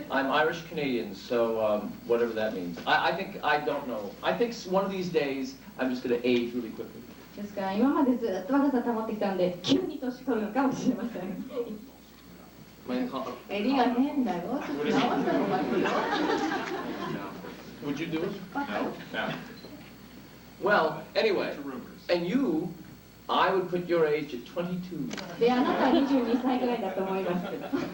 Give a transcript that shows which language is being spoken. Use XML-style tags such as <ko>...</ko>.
<en>I'm Irish Canadian, so whatever that means. I think I don't know. I think one of these days I'm just going to age really quickly.</en> <ja>ですから今までずっと若さ保ってきたんで急に年取るのかもしれません。襟が変だよ。直した方がいいよ。</ja> <en>Would you do it? No. No. Well, anyway, To rumors. and you, I would put your age at 22.</en> <ja>で、あなたは22歳ぐらいだと思いますけど。</ja>